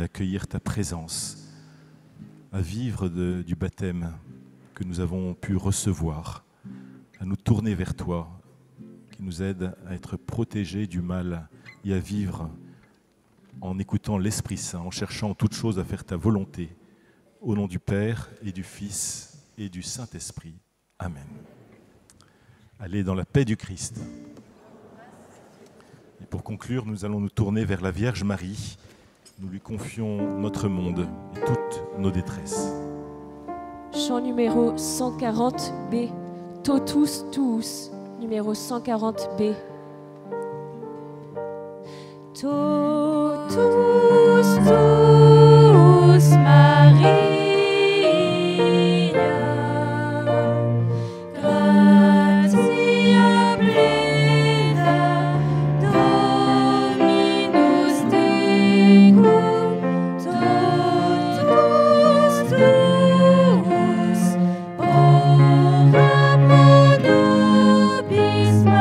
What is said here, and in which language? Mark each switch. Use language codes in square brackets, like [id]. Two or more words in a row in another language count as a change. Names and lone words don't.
[fr] accueillir ta présence, à vivre du baptême que nous avons pu recevoir, à nous tourner vers toi, qui nous aide à être protégés du mal et à vivre en écoutant l'Esprit Saint, en cherchant en toutes choses à faire ta volonté, au nom du Père et du Fils et du Saint-Esprit. Amen. Allez dans la paix du Christ. Et pour conclure, nous allons nous tourner vers la Vierge Marie. Nous lui confions notre monde et toutes nos détresses. Chant numéro 140B, Totus Tuus, numéro 140B. [la] Totus Tuus Maria, gratia plena, Dominus tecum, totus tuus, ora pro nobis